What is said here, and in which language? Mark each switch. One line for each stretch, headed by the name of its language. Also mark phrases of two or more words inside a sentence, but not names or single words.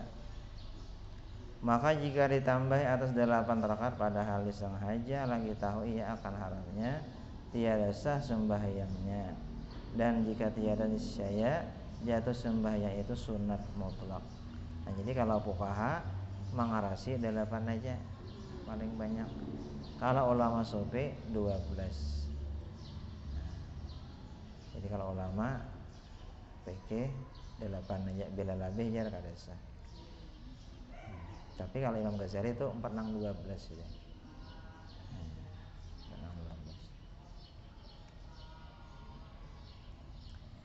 Malay: Maka jika ditambah atas 8 rakaat pada hal disengaja lagi tahu ia akan haramnya, tiada sah sembahyangnya. Dan jika tiada niscaya jatuh sembahyang itu sunat mutlak.
Indonesian: Nah jadi kalau fuqaha mengarasi 8 aja paling banyak. Kalau ulama sufi 12.
Banjar: Jadi kalau ulama fikih 8 aja, bila lebih jar kada sah.
Indonesian: Tapi kalau Imam Ghazali itu 4/12 ya. 4/12.